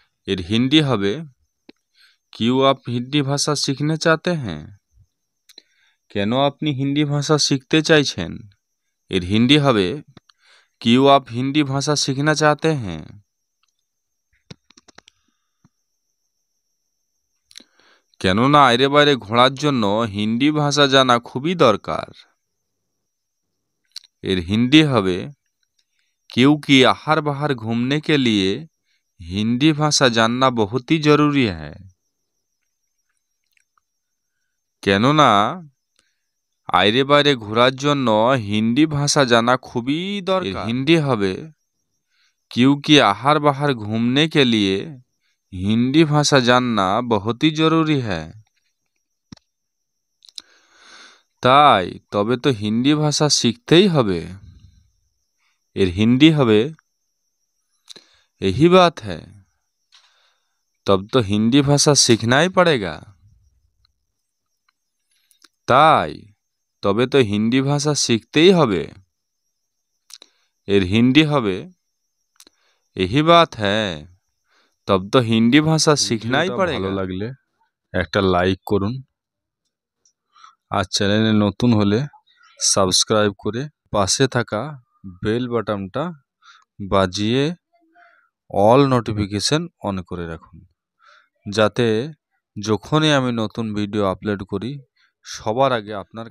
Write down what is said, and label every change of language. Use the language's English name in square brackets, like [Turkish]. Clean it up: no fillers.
[Bangla] এর হিন্দি হবে [Hindi] क्यों आप हिंदी भाषा सीखना चाहते हैं। [Bangla] কেন আপনি হিন্দি ভাষা শিখতে চাইছেন? এর হিন্দি হবে [Hindi] क्यों आप हिंदी भाषा सीखना चाहते हैं। [Bangla] কেননা আইরে বাইরে ঘোরার জন্য হিন্দি ভাষা জানা খুবই দরকার। এর হিন্দি হবে [Hindi] क्योंकि आहार बाहर घूमने के लिए हिंदी भाषा जानना बहुत ही जरूरी है। [Bangla] কেননা আইরে বাইরে ঘোরার জন্য হিন্দি ভাষা জানা খুবই দরকার। হিন্দি হবে [Hindi] क्योंकि आहार बाहर घूमने के लिए हिंदी भाषा जानना बहुत ही जरूरी है। [Bangla] তাই তবে তো হিন্দি ভাষা শিখতেই হবে। এর হিন্দি হবে [Hindi] यही बात है तब तो हिंदी भाषा सीखना ही पड़ेगा। [Bangla] তাই তবে তো হিন্দি ভাষা শিখতেই হবে। এর হিন্দি হবে [Hindi] यही बात है तब तो हिंदी भाषा सीखना ही पड़ेगा। [Bangla] ভালো লাগলে একটা লাইক করুন, আর চ্যানেলে নতুন হলে সাবস্ক্রাইব করে পাশে থাকা বেল বাটনটা বাজিয়ে অল নোটিফিকেশন অন করে রাখুন, যাতে যখনই আমি নতুন ভিডিও আপলোড করি সবার আগে আপনার।